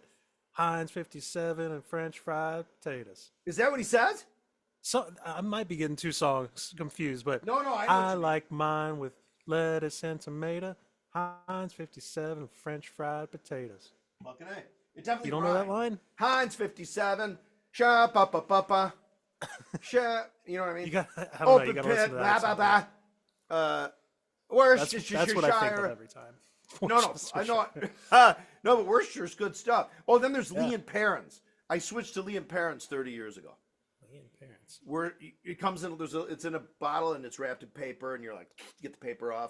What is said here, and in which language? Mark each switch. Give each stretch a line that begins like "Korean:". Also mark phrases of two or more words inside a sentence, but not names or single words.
English: Heinz 57 and French fried potatoes. Is that what he says? So I might be getting 2 songs confused, but No, I know what I you mean. like mine with lettuce and tomato. Heinz 57 and French fried potatoes. Fucking A. It definitely You don't know that rhymed. line? Heinz 57, sha pa pa pa pa, sha. You know what I mean? You got, I don't know. Open You got to pit, listen to blah that. blah at some point. blah. That's Worcestershire. what I think of every time. No, I know. No, but Worcestershire's good stuff. Oh, then there's Lee and Perrins. I switched to Lee and Perrins 30 years ago. Lee and Parents. Where it comes in, it's in a bottle and it's wrapped in paper, and you're like, get the paper off.